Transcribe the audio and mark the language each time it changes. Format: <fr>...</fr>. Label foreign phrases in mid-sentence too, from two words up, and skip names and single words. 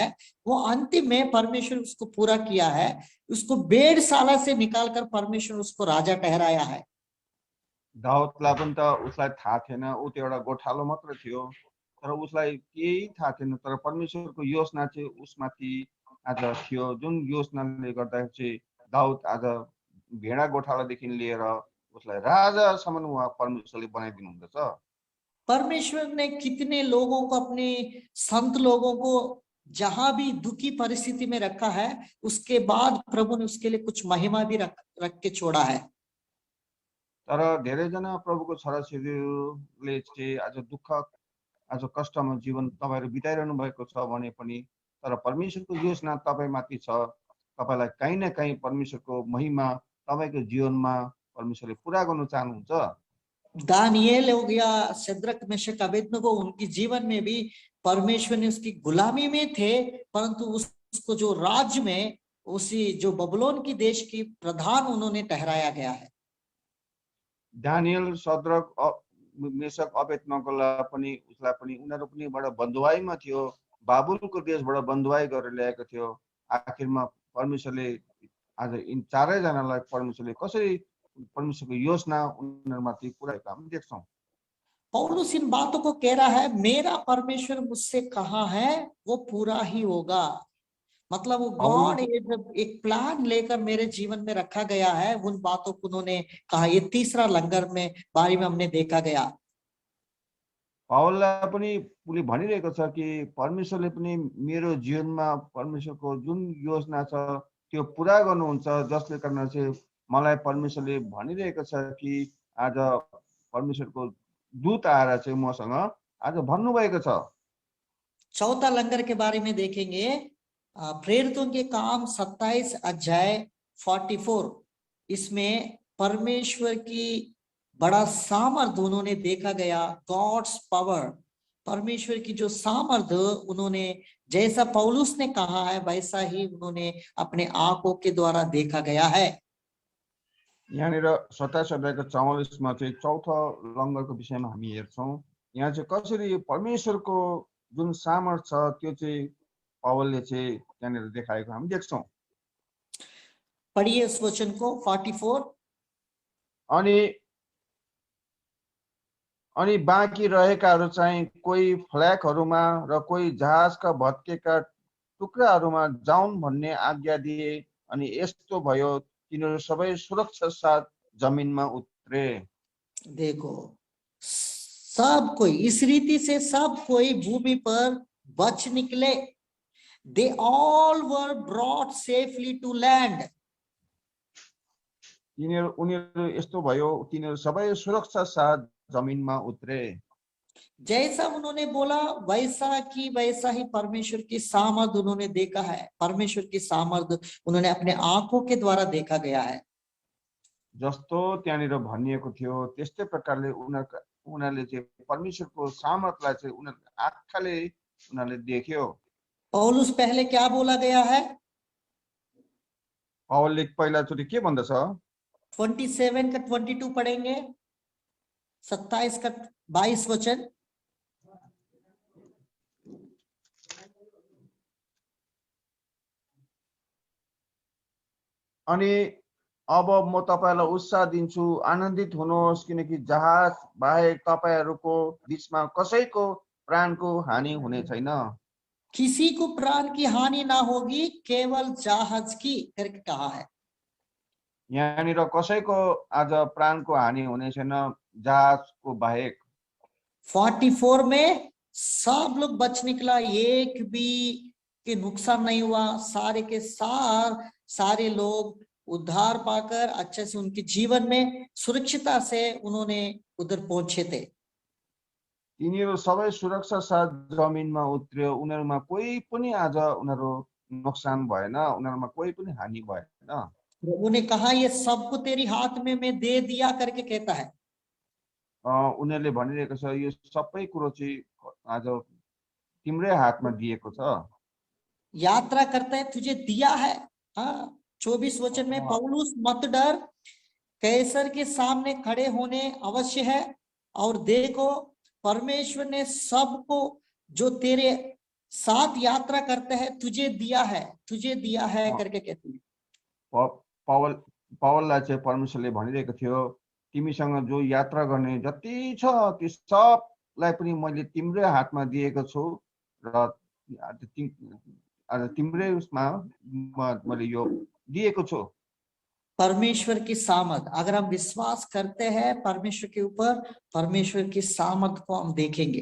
<hi>वो अंतिम में परमेश्वर उसको पूरा किया है। उसको भेड़शाला से निकालकर परमेश्वर उसको राजा ठहराया है।</hi> <ne>दाऊदलाई पनि त उसलाई थाहा थिएन, ऊ त्यो एउटा गोठालो मात्र थियो, तर उसलाई केही थाहा थिएन, तर परमेश्वरको योजना चाहिँ उसमाथि आज थियो, जुन योजनाले गर्दा चाहिँ दाऊद आज भेडा गोठालादेखि लिएर उसलाई राजासम्म उहाँ परमेश्वरले बनाइदिनु हुँदछ।</ne> <hi>परमेश्वर ने कितने लोगों को, अपने संत लोगों को जहां भी दुखी परिस्थिति में रखा है, उसके बाद प्रभु ने उसके लिए कुछ महिमा भी रख के छोड़ा है।</hi> <ne>तर धेरैजना प्रभुको छोराछोरीले चाहिँ आज दुःख आज कष्टमा जीवन तपाईहरु बिताइरहनु भएको छ भने पनि, तर परमेश्वरको योजना तपाईमाथि छ। तपाईलाई कहीं न कहीं परमेश्वरको महिमा तपाईको जीवनमा परमेश्वरले पूरा गर्न चाहनुहुन्छ।</ne> <hi>दानिएल हो गया, शद्रक मेशक अबेदनगो, उनके जीवन में भी परमेश्वर ने उसकी गुलामी में थे, परंतु उसको जो राज्य में उसी जो बबुलोन की देश की प्रधान उन्होंने ठहराया गया है।</hi> <ne>दानिएल, शद्रक, मेशक अबेदनगोलाई पनि उसलाई पनि उनीहरु पनि बडा बन्धुवाईमा थियो, बाबुलको देशबाट बन्धुवाई गरेर ल्याएको थियो। आखिरमा परमेश्वरले आज यिन चारैजनालाई परमेश्वरले कसरी परमेश्वरको योजना उनीहरूमाथि पुर्याएको हामी देख्छौँ।</ne> <hi>पौलुस इन बातों को कह रहा है, मेरा परमेश्वर मुझसे कहा है वो पूरा ही होगा। मतलब वो गॉड एक प्लान लेकर मेरे जीवन में रखा गया है, उन बातों को उन्होंने कहा। ये तीसरा लंगर में बारे में हमने देखा गया।</hi> <ne>पावललाई पनि उसले भनिरहेको छ कि परमेश्वरले पनि मेरो जीवनमा परमेश्वरको जुन योजना छ त्यो पुरा गर्नुहुन्छ, जसले कारण चाहिँ मलाई परमेश्वरले भनिरहेको छ कि आज परमेश्वरको दूत आएर चाहिँ मसँग आज भन्नुभएको छ।</ne> <hi>चौथा लंगर के बारे में देखेंगे, प्रेरितों के काम 27 अध्याय 44। इसमें परमेश्वर की बड़ा सामर्थ उन्होंने देखा गया,</hi> <en>God's power,</en> <hi>परमेश्वर की जो सामर्थ उन्होंने जैसा पौलुस ने कहा है वैसा ही उन्होंने अपने आंखों के द्वारा देखा गया है।</hi> <ne>यहाँनिर 27 अध्यायको 44 मा चाहिँ चौथो लङ्गरको विषयमा हामी हेर्छौँ। यहाँ चाहिँ कसरी परमेश्वरको जुन सामर्थ छ त्यो चाहिँ पावलले चाहिँ यहाँनिर देखाएको हामी देख्छौँ।</ne> <hi>पढ़िए इस वचन को 44।</hi> <ne>अनि बाँकी रहेकाहरू चाहिँ कोही फ्ल्यागहरूमा र कोही जहाजका भत्केका टुक्राहरूमा जाउन् भन्ने आज्ञा दिए, अनि यस्तो भयो तिनीहरू सबै सुरक्षा साथ जमिनमा उत्रे।</ne> <hi>देखो, सब कोई इस रीति से सब कोई भूमि पर बच निकले।</hi> <en>They all were brought safely to land.</en> <ne>उनीहरू यस्तो भयो तिनीहरू सबै सुरक्षा साथ जमिनमा उत्रे।</ne> <hi>जैसा उन्होंने बोला वैसा की वैसा ही परमेश्वर की सामर्थ उन्होंने देखा है। परमेश्वर की सामर्थ उन्होंने अपने आंखों के द्वारा देखा गया है।</hi> <ne>जस्तो त्यहाँनिर भनिएको थियो त्यस्तै प्रकारले उनीहरूले चाहिँ परमेश्वरको सामर्थलाई चाहिँ उनीहरूको आँखाले उनीहरूले देख्यो।</ne> <hi>पौलुस पहले क्या बोला गया है?</hi> <ne>पावलले पहिलाचोटि के भन्दछ?</ne> <hi>27 का 22 पढ़ेंगे, 27 का 22 वचन।</hi> <ne>अनि अब म तपाईलाई उत्साह दिन्छु, आनन्दित हुनुहोस्, किनकि जहाज बाहेक तपाईहरूको बीचमा कसैको प्राणको हानि हुने छैन।</ne> <hi>किसी को प्राण की हानि ना होगी, केवल जहाज की करके कहा है।</hi> <ne>यहाँनिर कसैको आज प्राणको हानि हुने छैन, जहाजको बाहेक।</ne> <hi>44 में सब लोग बच निकला, एक भी के नुकसान नहीं हुआ। सारे के सारे लोग उद्धार पाकर अच्छे से उनके जीवन में सुरक्षिता से उन्होंने उधर पहुंचे थे।</hi> <ne>तिनीहरू सबै सुरक्षा साथ जमिनमा उत्र्यो, उनीहरूमा कोही पनि आज उनीहरू नोक्सान भएन, उनीहरूमा कोही पनि हानि भएन।</ne> <hi>प्रभु ने कहा ये सबको तेरी हाथ में मैं दे दिया करके कहता है।</hi> <ne>उनीहरूले भनिरहेको छ यो सबै कुरो चाहिँ आज तिम्रै हातमा दिएको छ।</ne> <hi>यात्रा करता है तुझे दिया है। हाँ, 24 वचन में पौलुस मत डर, कैसर के सामने खड़े होने अवश्य है, और देखो परमेश्वर ने सबको जो तेरे साथ यात्रा करते हैं तुझे दिया है करके कहते हैं।</hi> <ne>पावललाई चाहिँ परमेश्वरले भनिरहेको थियो तिमीसँग जो यात्रा गर्ने जति छ त्यो सबलाई पनि मैले तिम्रै हातमा दिएको छु र तिम्रै उसमा मैले यो दिएको छु।</ne> <hi>परमेश्वर की सामर्थ, अगर हम विश्वास करते हैं परमेश्वर के ऊपर, परमेश्वर की सामर्थ को हम देखेंगे।</hi>